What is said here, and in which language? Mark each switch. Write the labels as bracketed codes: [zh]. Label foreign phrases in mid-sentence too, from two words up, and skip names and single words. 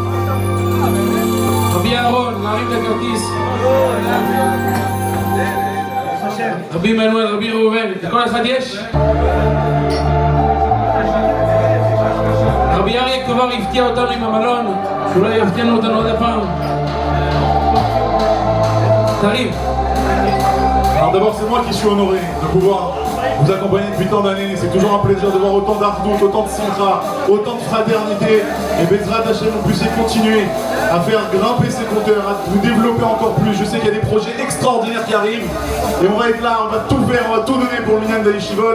[he] רבי אהרון, להרים את הכרטיס. רבי מנואל, רבי ראובן, לכל אחד יש? רבי אריה כבר הפתיע אותנו עם המלון, שאולי יפתיענו אותנו עוד הפעם. תרים. [fr] Alors d'abord c'est moi qui suis honoré de pouvoir vous accompagner depuis tant d'années. C'est toujours un plaisir de voir autant d'ardout, autant de simcha, autant de fraternité. Et [he] בעזרת השם, [fr] vous puissiez continuer à faire grimper ces compteurs, à vous développer encore plus. Je sais qu'il y a des projets extraordinaires qui arrivent. Et on va être là, on va tout faire, on va tout donner pour le Minyan d'Ayeshivot.